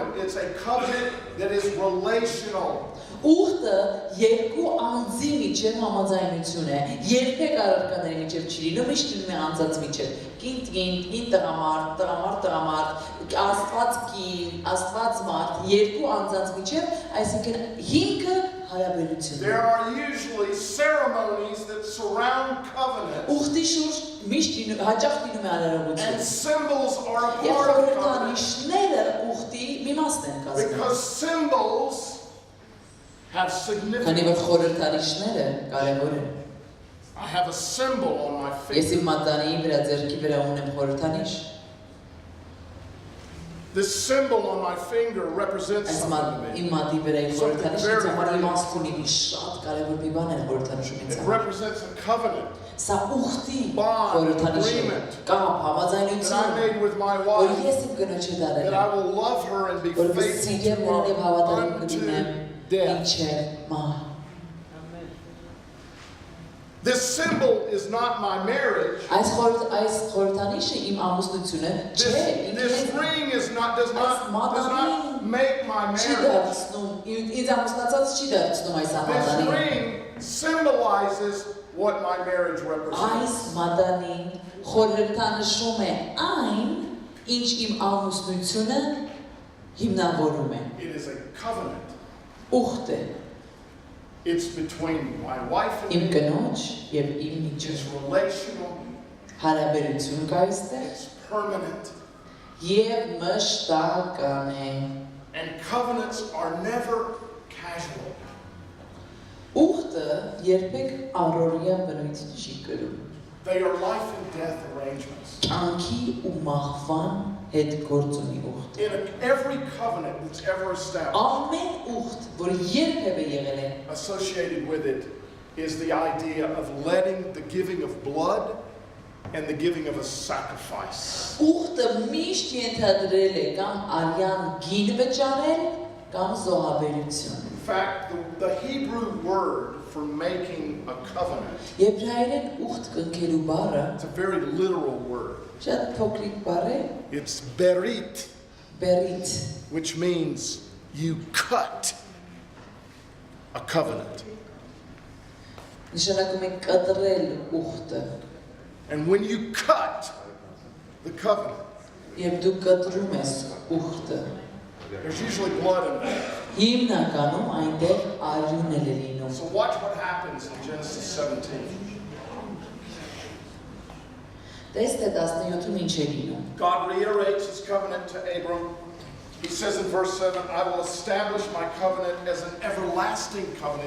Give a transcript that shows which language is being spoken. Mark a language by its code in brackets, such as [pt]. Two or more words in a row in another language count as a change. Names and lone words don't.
[en] It's a covenant that is relational. [hy] Ուխտը երկու անձի միջև համաձայնություն է։ Երբեք առարկաների միջև չի լինում, միշտ լինում է անձանց միջև։ Կին, կին տղամարդ, տղամարդ, տղամարդ, Աստված կին, Աստված մարդ, երկու անձանց միջև, այսինքն հիմքը հարաբերությունն է։ [en] There are usually ceremonies that surround covenants, [hy] Ուխտի շուրջ միշտ հաճախ լինում է [en] and [hy] արարողություն։ [en] symbols are a [hy] Եվ [en] part of covenants [hy] խորհրդանիշները ուխտի մի մասն են կազմում։ [en] because symbols have [hy] Քանի [en] significance. [hy] որ խորհրդանիշները կարևոր են։ [en] I have a symbol on my [hy] Ես [en] finger. [hy] իմ մատանի վրա ձեռքի վրա ունեմ խորհրդանիշ։ [en] This symbol on my finger represents [hy] Այս [en] something to me. [hy] իմ մատի վրա իմ խորհրդանիշը ինձ համար իմաստ ունի, մի շատ կարևոր մի բան է խորհրդանիշում ինձ [en] It [hy] համար։ [en] represents a covenant [hy] Սա ուխտի [en] Bond, [hy] խորհրդանիշ է։ [en] agreement. [hy] Կամ [en] that I [hy] համաձայնություն, [en] made with my [hy] որ [en] wife, [hy] ես իմ կնոջը դարել [en] that [hy] եմ, [en] I will love her and be [hy] որ [en] faithful [hy] սիրեմ [en] to [hy] նրան եւ [en] her [hy] հավատարիմ [en] unto [hy] կլինեմ [en] death. [hy] մինչև մահ։ [en] This symbol is not my marriage. [hy] Այս խորհրդանիշը իմ ամուսնությունը չէ, [en] This [hy] ինքն [en] ring does not make my [hy] չի [en] marriage. [hy] դարձնում, ինձ ամուսնացած չի դարձնում այս [en] This [hy] ամատանին։ [en] ring symbolizes what my marriage [hy] Այս [en] represents. [hy] մատանին խորհրդանշում է այն, ինչ իմ ամուսնությունը հիմնավորում է։ [en] It is a covenant. [hy] Ուխտ է [en] It's between my wife and [hy] իմ [en] me. [hy] կնոջ եւ իմ [en] It's [hy] միջև [en] relational. [hy] հարաբերություն կա այստեղ [en] It's permanent. [hy] եւ մշտական է։ [en] And covenants are never casual. [hy] Ուխտը երբեք առօրյա բնույթ չի կրում։ [en] They are life and death arrangements. [hy] Կյանքի ու մահվան հետ գործունի ուխտ։ [en] In every covenant that's ever established, [hy] Ամեն ուխտ, որ երբևէ եղել է, [en] associated with it is the idea of letting the giving of blood and the giving of a sacrifice. [hy] ուխտը միշտ ենթադրել է կամ արյան գին վճարել կամ զոհաբերություն։ [en] In fact, the Hebrew word for making a covenant, [hy] Եբրայերեն ուխտ կնքելու բառը [en] it's a very literal word. [hy] շատ փոքրիկ բառ է, [en] It's berit, [hy] բերիտ, [en] which means you cut a covenant. [hy] նշանակում է կտրել ուխտը։ [en] And when you cut the covenant, [hy] Երբ դու կտրում ես ուխտը, [en] there's usually blood involved. [hy] հիմնականում այնտեղ արյուն է լինում։ [en] So watch what happens in Genesis 17. [hy] Տեսեք 17-ում ինչ է լինում։ [en] God reiterates his covenant to Abram. He says in verse 7, I will establish my covenant as an everlasting covenant.